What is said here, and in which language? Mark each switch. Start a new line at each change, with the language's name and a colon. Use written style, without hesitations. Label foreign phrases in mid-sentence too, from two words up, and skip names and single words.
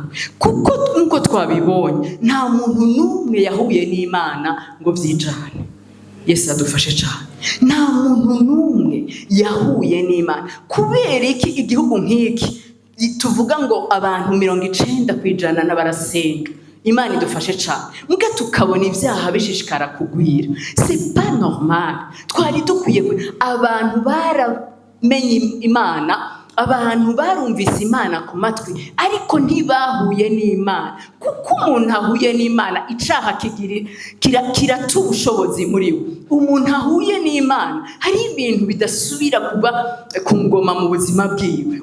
Rundi: Kuko nkuko twabibonye nta muntu n'umwe yahuye n'Imana ngo vyijane. Yesu adufashe cyane. Nta muntu n'umwe yahuye n'Imana. Kubera iki igihugu nk'iki tuvuga ngo abantu 90% n'abarasenga? Imana idufashe cyane. Muga tukabona ibyaha bishishikara kugwira.
French: C'est pas normal.
Rundi: Twari dukwiye abantu baramenye Imana, abantu barumvise Imana ku matwi, ariko ntibahuye n'Imana. Kuko umuntu ahuye n'Imana icaha kirata ubushobozi muri we. Umuntu ahuye n'Imana hari ibintu bidasubira kuba ku ngoma mu buzima bwiwe.